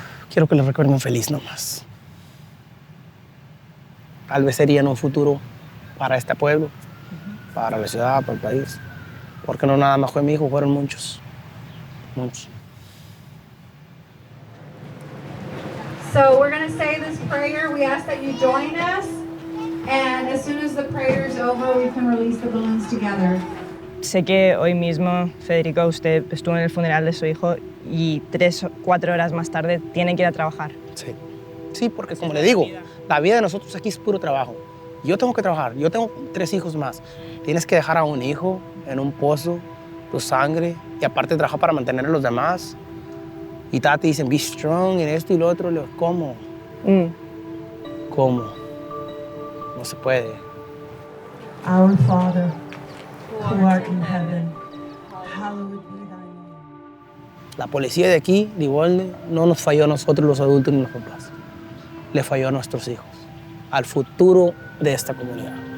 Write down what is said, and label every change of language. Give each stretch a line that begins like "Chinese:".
Spanish: Quiero que lo recuerden feliz nomás. Tal vez sería en un futuro para este pueblo, para la ciudad, para el país. Porque no nada más fue mi hijo, fueron muchos. Muchos.
English: So we're going to say this prayer. We ask that you join us. And as soon as the prayer is over, we can release the balloons together.
Spanish: Sé que hoy mismo, Federico, usted estuvo en el funeral de su hijo y 3 o 4 horas más tarde tiene que ir a trabajar. Sí. Sí, porque como le digo, la vida de nosotros aquí es puro trabajo. Yo tengo que trabajar. Yo tengo 3 hijos más. Tienes que dejar a un hijo en un pozo, tu sangre, y aparte trabajar para mantener a los demás. Y te dicen,
English: be strong,
Spanish: en esto y lo otro. Le digo, ¿cómo? ¿Cómo? No se puede.
English: Our Father, who art in heaven, hallowed be thy name.
Spanish: La policía de aquí, de Uvalde, no nos falló a nosotros los adultos ni los papás. Le falló a nuestros hijos, al futuro de esta comunidad.